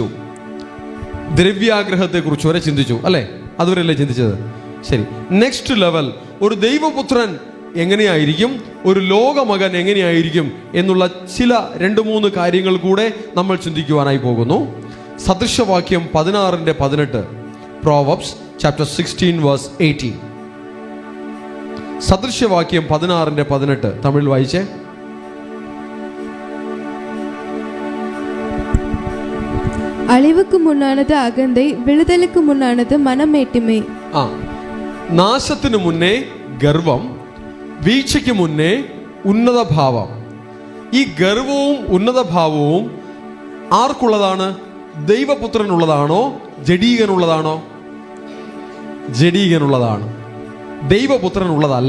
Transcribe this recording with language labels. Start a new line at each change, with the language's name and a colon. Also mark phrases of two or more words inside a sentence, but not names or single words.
Malayalam: ദ്രവ്യാഗ്രഹത്തെക്കുറിച്ച് വരെ ചിന്തിച്ചു, അല്ലേ? അതുവരെയല്ലേ ചിന്തിച്ചത്? ശരി.
English: next level,
Malayalam: ഒരു ദൈവപുത്രൻ എങ്ങനെയായിരിക്കും, ഒരു ലോകമകൻ എങ്ങനെയായിരിക്കും എന്നുള്ള ചില 2-3 കാര്യങ്ങൾ കൂടെ നമ്മൾ ചിന്തിക്കുവാനായി പോകുന്നു. സദൃശവാക്യം 16:18,
English: Proverbs chapter 16 verse 18.
Malayalam: സദൃശവാക്യം 16:18 തമിഴിൽ വായിച്ചേ.
Tamil: அழிவுக்கு முன்னானது அகந்தை, விழுதலுக்கு முன்னானது மனமேட்டிமை.
Malayalam: നാശത്തിന് മുന്നേ ഗർവം, വീഴ്ചയ്ക്ക് മുന്നേ ഉന്നതഭാവം. ഈ ഗർവവും ഉന്നതഭാവവും ആർക്കുള്ളതാണ്? ദൈവപുത്രനുള്ളതാണോ ജഡീകനുള്ളതാണോ? ജഡീകനുള്ളതാണ്, ദൈവപുത്രനുള്ളതല്ല.